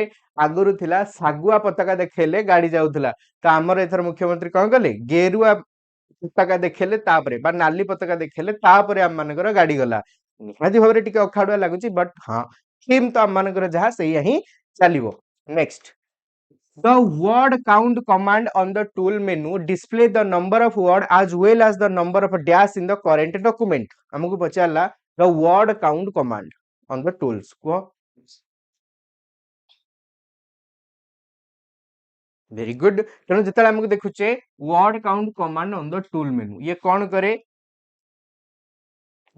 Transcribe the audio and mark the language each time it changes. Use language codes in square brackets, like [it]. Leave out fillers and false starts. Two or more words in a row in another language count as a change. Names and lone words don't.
[or] ଆଗରୁ ଥିଲା ଶାଗୁଆ ପତାକା ଦେଖେଇଲେ ଗାଡି ଯାଉଥିଲା। ତ ଆମର ଏଥର ମୁଖ୍ୟମନ୍ତ୍ରୀ କଣ କଲେ? ଗେରୁଆ ପତାକା ଦେଖେଇଲେ, ତାପରେ ବା ନାଲି ପତାକା ଦେଖେଇଲେ, ତାପରେ ଆମ ମାନଙ୍କର ଗାଡି ଗଲା। ନିହାତି ଭାବରେ ଟିକେ ଅଖାଡୁଆ ଲାଗୁଛି, ବଟ ହଁ, ଥୀମ ତ ଆମ ମାନଙ୍କର ଯାହା ସେଇଆ ହିଁ ଚାଲିବ। ନେକ୍ସଟ, [en] the word count command on the tool menu display the number of word as well as the number of dash in the current document। [or] ଆମକୁ ପଚାରିଲା [en] the word count command on the tools। କୁହ। very good. [or] ତେଣୁ ଯେତେବେଳେ ଆମକୁ ଦେଖୁଛେ [en] word count command on the tool menu, [or] ଇଏ କଣ କରେ?